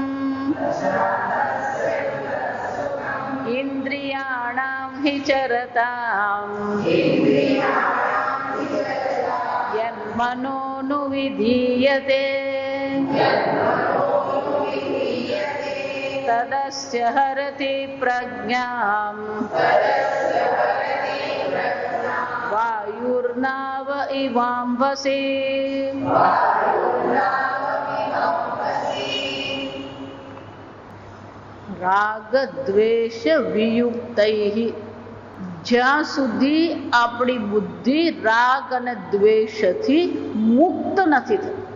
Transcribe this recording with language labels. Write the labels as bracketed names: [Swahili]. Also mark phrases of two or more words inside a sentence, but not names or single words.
[Sanskrit] इन्द्रियाणां हि चरताम् यन्मनोनुविधीयते तदस्य हरति प्रज्ञाम् वायुर्नाव इवाम्भसि। રાગ દ્વેષ વિયુક્તૈઃ [Gujarati] જ્યાં સુધી આપણી બુદ્ધિ રાગ અને દ્વેષથી મુક્ત નથી થતી.